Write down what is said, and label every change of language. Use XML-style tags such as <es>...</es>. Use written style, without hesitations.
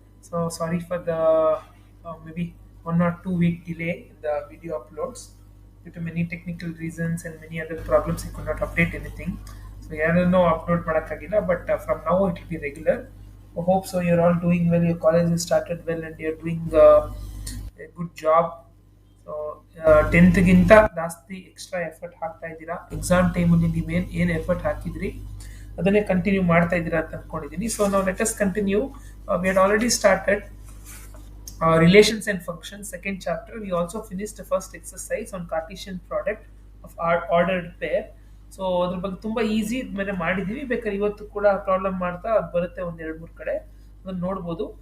<en>So sorry for the maybe 1 or 2 week delay in the video uploads due to many technical reasons and many other problems. I could not update anything. So yeah, no upload</en> <kn>ಮಾಡಕ್ಕಾಗಿಲ್ಲ,</kn> <en>but from now it will be regular. I hope so. You're all doing well. Your college has started well, and you're doing a good job.</en> <kn>So ಟೆಂತ್ಗಿಂತ ಜಾಸ್ತಿ extra effort ಹಾಕ್ತಾ ಇದ್ದೀರಾ. Exam ಟೈಮಲ್ಲಿ ನೀವೇನು effort ಹಾಕಿದ್ರಿ ಅದನ್ನೇ continue ಮಾಡ್ತಾ ಇದ್ದೀರಾ ಅಂತ ಅನ್ಕೊಂಡಿದ್ದೀನಿ.</kn> <en>so</en> <kn>ನಾವು</kn> <en>Let us continue. We had already started relations and functions, second chapter. We also finished the first exercise on Cartesian product of ordered pair.</en> <kn>So ಅದ್ರ ಬಗ್ಗೆ ತುಂಬಾ ಈಸಿ ಮೇಲೆ ಮಾಡಿದೀವಿ. ಬೇಕಾದ್ರೆ ಇವತ್ತು ಕೂಡ ಪ್ರಾಬ್ಲಮ್ ಮಾಡ್ತಾ ಅದು ಬರುತ್ತೆ ಒಂದ್ ಎರಡು ಮೂರು ಕಡೆ, ಅದನ್ನ ನೋಡ್ಬೋದು.</kn>